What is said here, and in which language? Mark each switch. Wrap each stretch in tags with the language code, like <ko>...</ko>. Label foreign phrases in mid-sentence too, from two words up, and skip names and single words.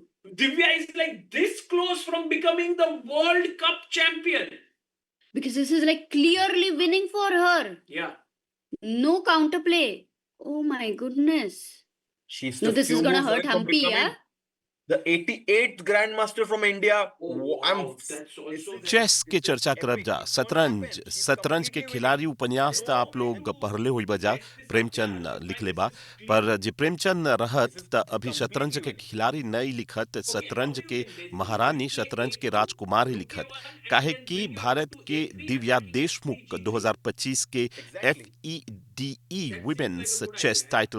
<en>Divya is like this close from becoming the World Cup champion. Because this is like clearly winning for her. Yeah. No counterplay. Oh my goodness. She's No, the this is few gonna moves hurt away from Humpy, becoming yeah? The 88th Grandmaster from India. Oh, I'm wow, that's also</en> <bho>चेस के चर्चा करब जा शतरंज के खिलाड़ी उपन्यास त आप लोग पढ़ले हुई बजा प्रेमचंद लिखले बा पर जे प्रेमचंद रहत त अभी शतरंज के खिलाड़ी नहीं लिखत शतरंज के महारानी शतरंज के राजकुमार ही लिखत काहे कि भारत के दिव्या देशमुख 2025 के FEDE</bho> <en>women's chess title</en>